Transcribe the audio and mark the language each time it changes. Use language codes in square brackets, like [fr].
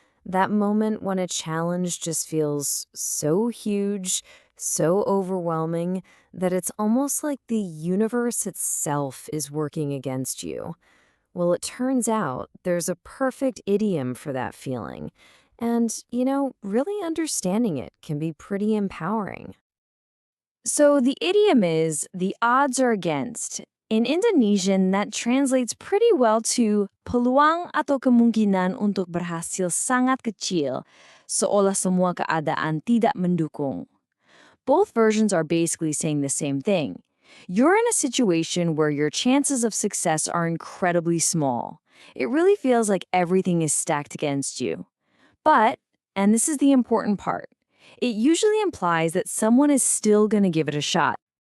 [en] That moment when a challenge just feels so huge, so overwhelming, that it's almost like the universe itself is working against you. Well, it turns out there's a perfect idiom for that feeling. And, really understanding it can be pretty empowering. So the idiom is the odds are against. In Indonesian, that translates pretty well to [id] peluang atau kemungkinan untuk berhasil sangat kecil, seolah semua keadaan tidak mendukung. [en] Both versions are basically saying the same thing. You're in a situation where your chances of success are incredibly small. It really feels like everything is stacked against you. But, and this is the important part, it usually implies that someone is still going to give it a shot.